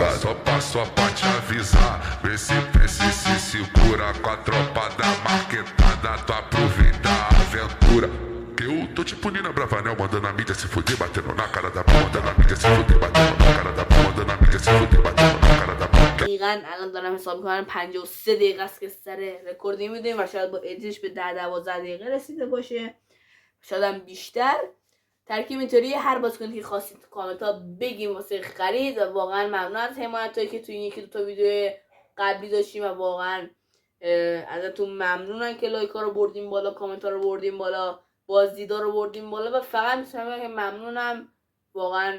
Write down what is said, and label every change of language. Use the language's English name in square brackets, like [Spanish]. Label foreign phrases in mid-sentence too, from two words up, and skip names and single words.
[Portuguese] Só passo pra te avisar, vê se segura com a tropa da marquetada, tu aproveita a aventura. Que eu tô tipo Nina Bravanel, mandando a mídia se fuder, batendo na cara da pau, mandando a mídia se fuder, batendo na cara da pau, mandando a mídia se fuder, batendo na cara da pau. [Persian] دقیقا الان دارم حساب میکنم 53 دقیقه است که سر رکوردی میدیم و شاید با ادیتش به 10-12 دقیقه رسیده باشه، شاید هم بیشتر. ترکیب اینطوری هر بازیکنی که خواستید تو کامنت ها بگیم واسه خرید و واقعا ممنون از حمایت هایی که تو این 1-2 تا ویدیو قبلی داشتیم و واقعا ازتون ممنونم که لایک ها رو بردیم بالا، کامنت ها رو بردیم بالا، بازدیدا رو بردیم بالا و فقط میتونم که ممنونم واقعا.